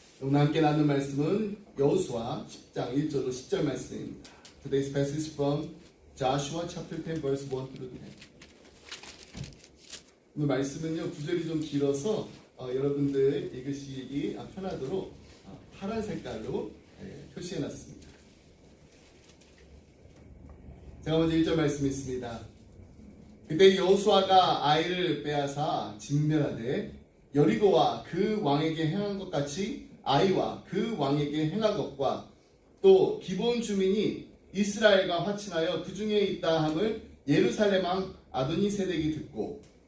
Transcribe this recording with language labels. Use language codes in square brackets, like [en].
[ko] 오늘 함께 나눈 말씀은 여호수아 10장 1절로 10절 말씀입니다. [en] Today's passage is from Joshua chapter 10 verse 1 through 10. [ko] 오늘 말씀은요 구절이 좀 길어서 여러분들 읽으시기 편하도록 파란 색깔로 표시해놨습니다. 제가 먼저 1절 말씀 있습니다. 그때 여호수아가 아이를 빼앗아 진멸하되 여리고와 그 왕에게 행한 것 같이 아이와 그 왕에게 행한 것과 또 기본 주민이 이스라엘과 화친하여 그 중에 있다 함을 예루살렘 왕 아도니세덱이 듣고